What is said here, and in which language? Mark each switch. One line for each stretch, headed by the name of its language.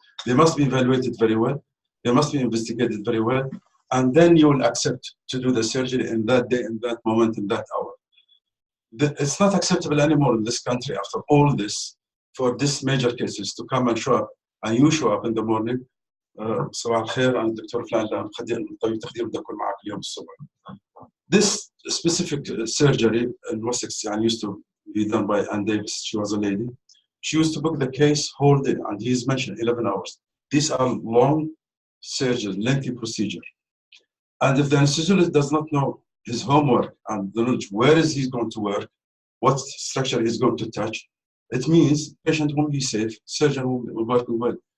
English: They must be evaluated very well. They must be investigated very well. And then you will accept to do the surgery in that day, in that moment, in that hour. It's not acceptable anymore in this country after all this, for these major cases to come and show up, and you show up in the morning.
Arabic: صباح الخير أنا الدكتور فلان لا طبيب تخدير بدي أكون معك اليوم الصبح.
English: This specific surgery in Wessex used to be done by Ann Davis. She was a lady. She used to book the case whole day, and he's mentioned 11 hours. These are long surgeries, lengthy procedure. And if the anesthesiologist does not know his homework and the knowledge where is he going to work, what structure he's going to touch, it means patient won't be safe, surgeon won't be working well.